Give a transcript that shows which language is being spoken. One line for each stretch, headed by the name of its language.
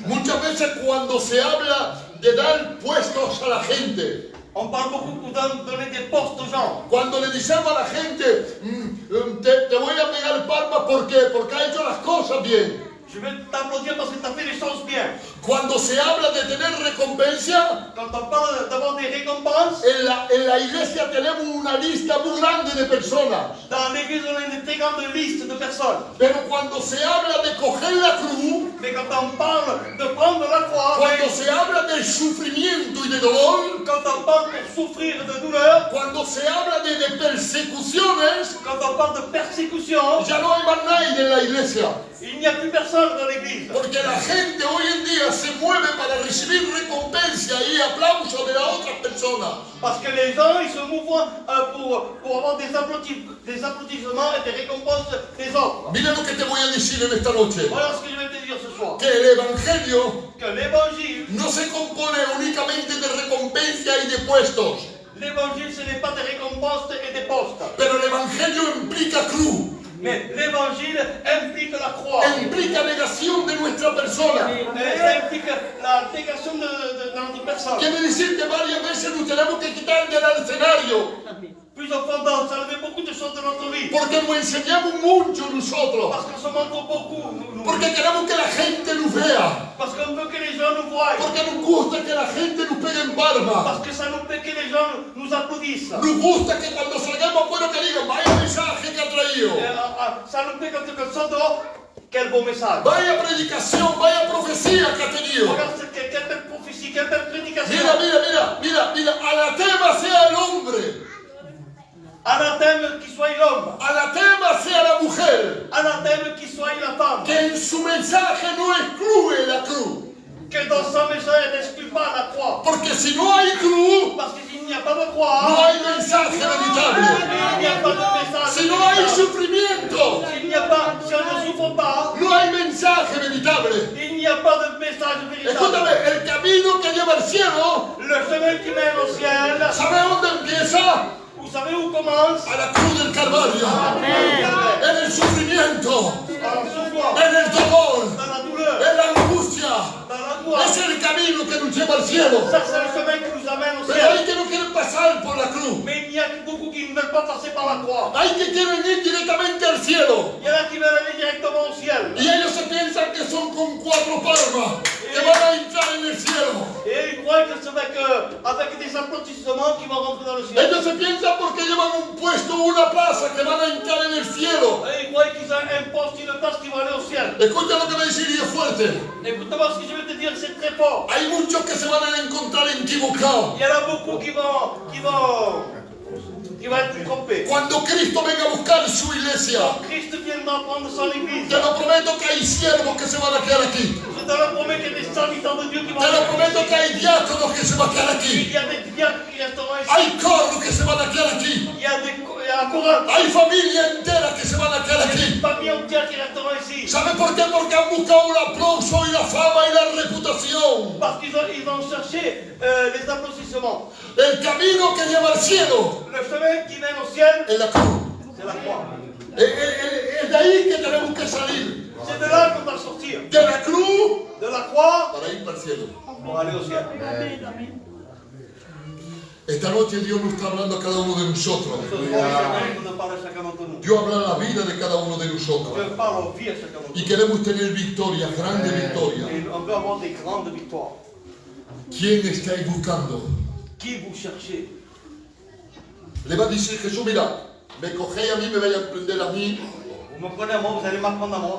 Spanish: Muchas veces cuando se habla de dar puestos a la gente,
French: On parle beaucoup pour donner des postes aux gens.
Spanish: cuando le decimos a la gente, te voy a pegar palmas porque ha hecho las cosas bien.
French: Je vais t'applaudir parce que tu as fait les choses bien.
Spanish: Cuando se habla de tener recompensa,
French: Quand on parle d'avoir des récompenses,
Spanish: en la iglesia tenemos una lista muy grande de personas.
French: dans l'église on a une très grande liste de personnes.
Spanish: Pero cuando se habla de coger la cruz,
French: Mais quand on parle de prendre la croix,
Spanish: cuando se habla del sufrimiento y de dolor,
French: quand on parle pour souffrir de douleur,
Spanish: cuando se habla de persecuciones,
French: quand on parle de persécution,
Spanish: ya no hay más nadie en la iglesia.
French: il n'y a plus personne dans l'église.
Spanish: Porque la gente hoy en día se mueve para recibir recompensa y aplauso de las otras personas.
French: Parce que les gens, ils se mouvent pour avoir des applaudissements et des récompenses des autres.
Spanish: Mira lo que te voy a decir en esta noche.
French: Voilà ce que je vais te dire ce soir.
Spanish: Que el evangelio
French: Que l'évangile,
Spanish: no se compone únicamente de recompensa y de puestos.
French: l'évangile, ce n'est pas des récompenses et des postes.
Spanish: Pero el evangelio implica cruz.
French: Mais l'évangile implique la croix.
Spanish: Implica negación de nuestra persona.
French: Ça implique la négation de notre personne.
Spanish: Quiere decir que varias veces nos tenemos que quitar del escenario.
French: Plus en fondant, ça enlève beaucoup de choses de notre vie.
Spanish: Porque nos enseñamos mucho nosotros.
French: Parce qu'on se montre beaucoup.
Spanish: Porque queremos que la gente nos vea.
French: Parce qu'on veut que les gens nous voient.
Spanish: Porque nos gusta que la gente nos pegue en barba.
French: Parce que ça nous fait que les gens nous applaudissent.
Spanish: Nos gusta que cuando salgamos afuera que digan, vaya mensaje que ha traído.
French: Ça nous fait quand on sort dehors, quel beau message.
Spanish: Vaya predicación, vaya profecía que ha tenido.
French: Regarde, quelle belle prophétie, quelle belle prédication.
Spanish: Mira, anatema sea el hombre.
French: Anathème qui soit l'homme.
Spanish: Anatema sea la mujer.
French: Anathème qui soit la femme.
Spanish: Que en su mensaje no excluye la cruz.
French: Que dans son message n'exclut pas la croix.
Spanish: Porque si no hay cruz,
French: Parce que s'il n'y a pas de croix,
Spanish: no hay mensaje veritable.
French: il n'y a pas de message.
Spanish: Si no hay sufrimiento,
French: S'il n'y a pas, si on ne souffre pas,
Spanish: no hay mensaje veritable.
French: il n'y a pas de message véritable.
Spanish: Escúchame, el camino que lleva al cielo,
French: Le chemin qui mène au ciel,
Spanish: ¿sabe dónde empieza?
French: vous savez où commence?
Spanish: A la cruz del Calvario. En el sufrimiento,
French: En souffrance,
Spanish: en el dolor,
French: dans la douleur,
Spanish: en la angustia.
French: dans l'angoisse.
Spanish: Es el camino que nos lleva al cielo.
French: Ça, c'est le chemin qui nous amène au
Spanish: Pero
French: ciel.
Spanish: hay que no quieren pasar por la cruz.
French: Mais il y a beaucoup qui ne veulent pas passer par la croix.
Spanish: Hay que quieren ir directamente al cielo.
French: Il y en a qui veulent aller directement au ciel.
Spanish: Y ellos se piensan que son con 4 palmas que van a entrar en el cielo.
French: Et ils croient que c'est avec des applaudissements qu'ils vont rentrer dans le ciel.
Spanish: Ellos se piensan porque llevan un puesto o una plaza que van a entrar en el cielo.
French: Et ils croient qu'ils ont un poste, une place qui va aller au ciel.
Spanish: Escucha lo que me dice y es fuerte.
French: Écoute-moi ce que je vais te dire, c'est très fort.
Spanish: Hay muchos que se van a encontrar equivocados.
French: Il y en a beaucoup qui vont être trompés.
Spanish: Cuando Cristo venga a buscar su iglesia,
French: Quand Christ viendra prendre son église,
Spanish: te lo prometo que hay siervos que se van a quedar aquí.
French: je te le promets qu'il y a des serviteurs de Dieu qui vont
Spanish: Te lo
French: aller
Spanish: prometo
French: ici.
Spanish: que hay diáconos que se van a quedar aquí.
French: Il y a des diacres qui resteront ici.
Spanish: Hay coros que se van a quedar aquí.
French: Il y a un courant.
Spanish: Hay familias enteras que se van a quedar
French: Il y a
Spanish: aquí.
French: des familles entières qui resteront ici.
Spanish: ¿Sabe por qué? Porque han buscado el aplauso y la fama y la reputación.
French: Parce qu'ils ont cherché les applaudissements.
Spanish: El camino que lleva al cielo
French: Le chemin qui mène au ciel,
Spanish: es la cruz.
French: c'est la croix.
Spanish: Es de ahí que tenemos que salir.
French: C'est de là qu'on va sortir.
Spanish: De la cruz
French: De la croix
Spanish: para ir para el cielo.
French: pour aller au ciel.
Spanish: Esta noche Dios nos está hablando a cada uno de nosotros.
French: Ce soir, le Seigneur nous parle à chacun d'entre nous.
Spanish: Dios habla en la vida de cada uno de nosotros.
French: Dieu parle aux vies à chacun d'entre
Spanish: Y
French: nous.
Spanish: queremos tener victorias, grandes victorias.
French: Et on veut avoir des grandes victoires.
Spanish: ¿Quién estáis buscando?
French: Qui vous cherchez?
Spanish: Le va a decir Jesús, mira, me cogéis a mí, me vais a emprender a mí,
French: Vous me prenez à moi, vous allez m'apprendre à moi.